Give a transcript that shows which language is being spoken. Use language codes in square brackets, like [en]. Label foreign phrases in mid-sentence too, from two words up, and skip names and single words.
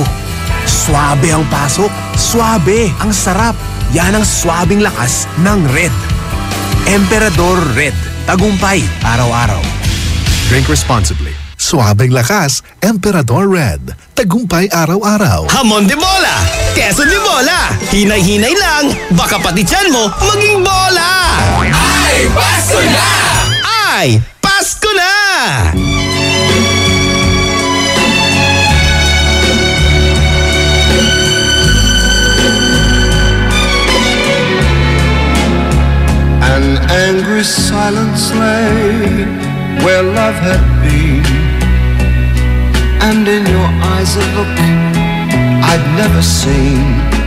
[tl] Swabe ang pasok, swabe ang sarap. Yan ang swabing lakas ng Red. Emperador Red. Tagumpay araw-araw. [en] Drink responsibly. [tl] Suabing lakas, Emperador Red. Tagumpay araw-araw. Hamon de bola! Queso de bola! Hinay-hinay lang, baka pati tiyan mo maging bola! Ay, Pasko na! Ay, Pasko na! [en] An angry silence lay where love had been, and in your eyes a look I'd never seen.